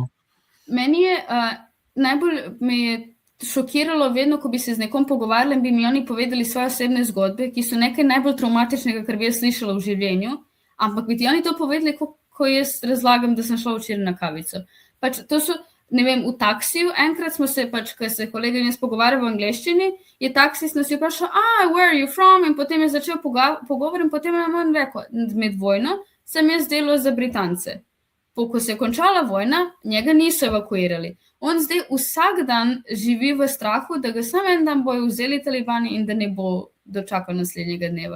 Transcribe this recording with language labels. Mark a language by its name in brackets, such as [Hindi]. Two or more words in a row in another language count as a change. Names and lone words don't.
[Slovenian] Meni je najbolj me je šokiralo vedno, ko bi se z nekom pogovarjali in bi mi oni povedali svoje osebne zgodbe, ki so nekaj najbolj traumatičnega, kar bi jaz slišala v življenju, ampak bi ti oni to povedali, ko jaz razlagam, da sem šla včeraj na kavico. Pač to so, ne vem, v taksiju, enkrat smo se, pač, ko se kolega in jaz pogovarjali v angleščini, je taksist nas je vprašal, [English] where are you from? [Slovenian] In potem je začel pogovor in potem je on rekel, med vojno sem jaz delal za Britance. Ko se je končala vojna, njega niso evakuirali. On zdaj vsak dan živi v strahu, da ga samo en dan bojo vzeli talibani in da ne bo dočakal naslednjega dneva.